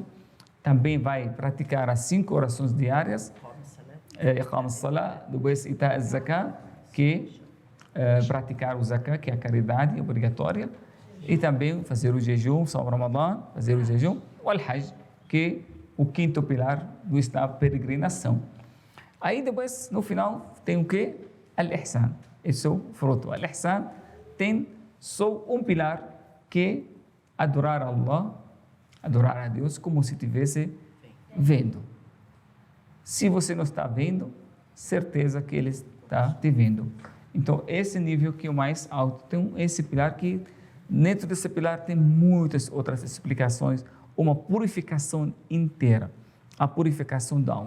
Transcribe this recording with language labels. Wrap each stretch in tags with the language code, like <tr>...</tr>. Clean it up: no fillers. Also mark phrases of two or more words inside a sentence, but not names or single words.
<pt>Também vai praticar as 5 orações diárias,</pt> <ar>إقام الصلاة,</ar> <pt>depois</pt> <ar>إيتاء الزكاة,</ar> <pt>que praticar o Zakah, que é a caridade obrigatória, e também fazer o jejum,</pt> <ar>صوم رمضان,</ar> <pt>fazer o jejum, o Al-Hajj, que o quinto pilar do Estado, peregrinação. Aí depois, no final, tem o quê? Al-Ihsan. Esse é o fruto. Al-Ihsan tem só um pilar, que é adorar a Allah, adorar a Deus como se estivesse vendo. Se você não está vendo, certeza que Ele está te vendo. Então, esse nível que é o mais alto. Tem esse pilar que, dentro desse pilar, tem muitas outras explicações, uma purificação inteira, a purificação da alma.</pt>